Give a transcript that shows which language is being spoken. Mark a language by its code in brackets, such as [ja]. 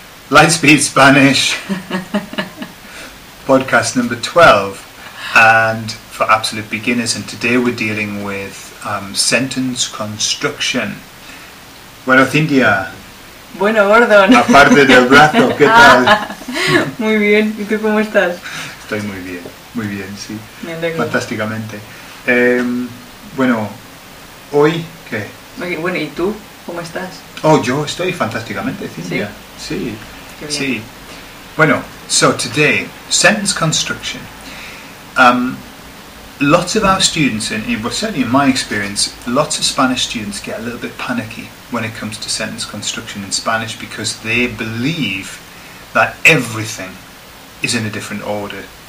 [en] Lightspeed Spanish, podcast number 12, and for absolute beginners. And today we're dealing with sentence construction. [es] Bueno, Cintia. Bueno, Gordon. Aparte del brazo, ¿qué tal? Muy bien. ¿Y tú cómo estás? Estoy muy bien, sí. Me alegro. Fantásticamente. Bueno, hoy, ¿qué? Bueno, ¿y tú cómo estás? Oh, yo estoy fantásticamente, Cintia. Sí. Sí. [en] Bueno, so today, sentence construction. Lots of our students, well, certainly in my experience, lots of Spanish students get a little bit panicky when it comes to sentence construction in Spanish because they believe that everything is in a different order.